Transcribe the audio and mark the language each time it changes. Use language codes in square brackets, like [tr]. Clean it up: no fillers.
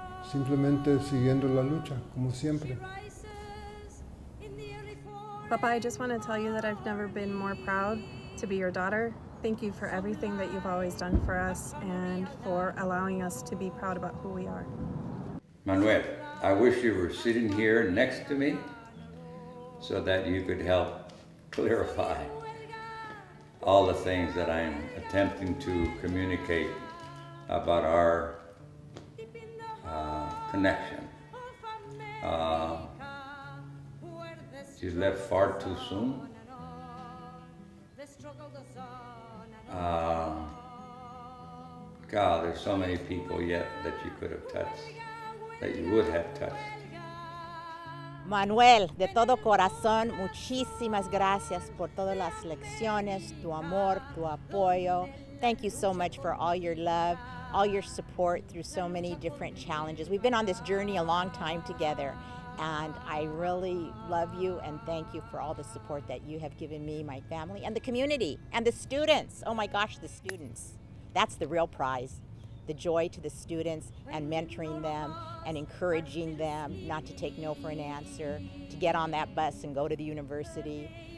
[es] Simplemente siguiendo la lucha, como siempre. [en] Papa, I just want to tell you that I've never been more proud to be your daughter. Thank you for everything that you've always done for us and for allowing us to be proud about who we are. Manuel, I wish you were sitting here next to me so that you could help clarify all the things that I'm attempting to communicate about our connection. She left far too soon. God, there's so many people yet that you could have touched, that you would have touched. [es] Manuel, de todo corazón, muchísimas gracias por todas las lecciones, tu amor, tu apoyo. [en] Thank you so much for all your love, all your support through so many different challenges. We've been on this journey a long time together, and I really love you and thank you for all the support that you have given me, my family, and the community, and the students. Oh my gosh, the students. That's the real prize. The joy to the students and mentoring them and encouraging them not to take no for an answer, to get on that bus and go to the university.